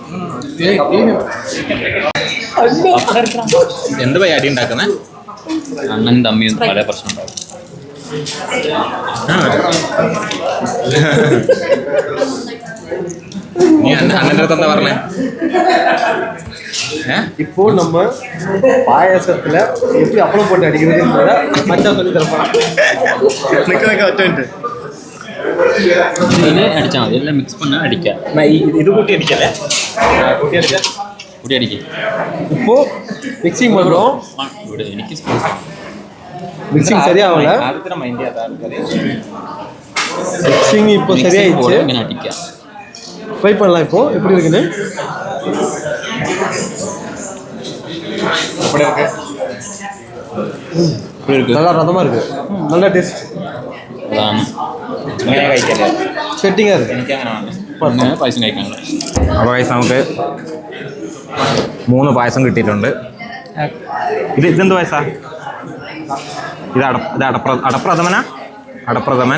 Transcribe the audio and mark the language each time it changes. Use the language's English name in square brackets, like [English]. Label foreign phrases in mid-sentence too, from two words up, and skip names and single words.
[Malayalam] എന്ത് പോയി അടി ഉണ്ടാക്കുന്നേ? അണ്ണൻ തമ്മിയും പല പ്രശ്നം ഉണ്ടാവും. നീ അണ്ണൻ്റെ അടുത്ത് എന്താ പറഞ്ഞേ? [Tamil] இப்போ நம்ம பாயாசத்துல எப்படி அப்பளம் போட்டு அடிக்கிறதுன்றத மச்சா சொல்லி தரப்போம். [Malayalam] ഇതിൽ അടിച്ചാൽ മതി, എല്ലാം മിക്സ് பண்ண അടിക്കാം. ഇത് കൂട്ടി അടിക്കല്ലേ? കൂട്ടി അടിക്കും. [Tamil] இப்போ மிக்சிங் பண்றோம். [Malayalam] ഇവിടെ എനിക്ക് [Tamil] மிக்சிங் சரியாகல. மிக்சிங் இப்போ சரியாயிடுச்சு. [Malayalam] ഇങ്ങനെ അടിക്കാം. [Tamil] ட்ரை பண்ணலாம். இப்போ எப்படி இருக்குன்னு நல்லா ரதமா இருக்கு, நல்ல டேஸ்ட். [Malayalam] അതാണ് ഇങ്ങനെ കഴിക്കല്ലേ? സെറ്റിംഗ് ആണ്. എനിക്ക് അങ്ങനെ പായസം കഴിക്കാനുള്ള. അപ്പോൾ പായസം നമുക്ക് 3 പായസം കിട്ടിയിട്ടുണ്ട്. ഇതെന്ത് പായസാ? ഇത് അടപ്രഥമൻ.